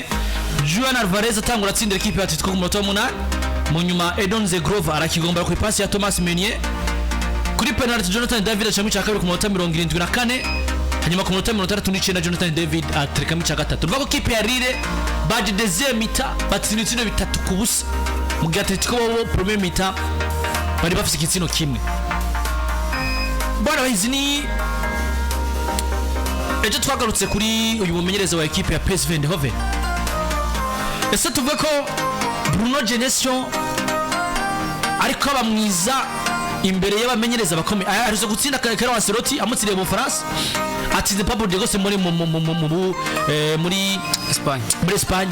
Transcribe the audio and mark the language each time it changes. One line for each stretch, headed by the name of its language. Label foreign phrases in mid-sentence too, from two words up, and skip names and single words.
Rundi: Juan Alvarez atangura atsindira equipe ya Atletico ku munota w'umunani mu nyuma Edon Zegrova arakigombora ku ipasi ya Thomas Meunier kuri penalty Jonathan David acamwe cya kabiri ku munota 74 hanyuma ku munota 39 Jonathan David atereka mu cya gatatu. Ruvuga ko equipe ya Lille baje
French: deuxième mi-temps
Rundi: batsinda ibitsindo bitatu ku busa mu gihe Atletico bo
French: premier mi-temps
Rundi: bari bafise igitsino kimwe. Bwana bahizi ni ejo twagarutse kuri uyu mumenyereza wa equipe ya PSV Eindhoven. Ese tuvuge ko Bruno Genesio ariko abamwiza imbere y'abamenyereza bakomeye arizo gutsinda Carlo Ancelotti amutsiriye mu France atsinze Pablo Diego Simeone muri Espagne.